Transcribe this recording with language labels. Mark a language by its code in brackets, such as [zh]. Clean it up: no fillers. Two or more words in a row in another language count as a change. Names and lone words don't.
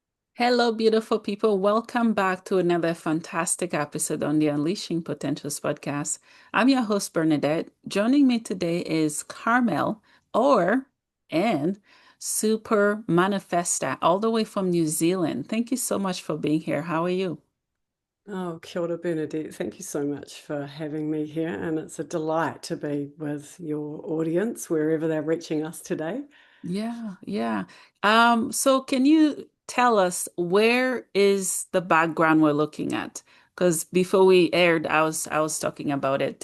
[en] Hello, beautiful people. Welcome back to another fantastic episode on the Unleashing Potentials podcast. I'm your host, Bernadette. Joining me today is Carmelle, or and Super Manifesta, all the way from New Zealand. Thank you so much for being here. How are you? Oh, [mi] kia ora, [en] Bernadette. Thank you so much for having me here. And it's a delight to be with your audience wherever they're reaching us today. Yeah. So can you tell us where is the background we're looking at? Because before we aired, I was talking about it.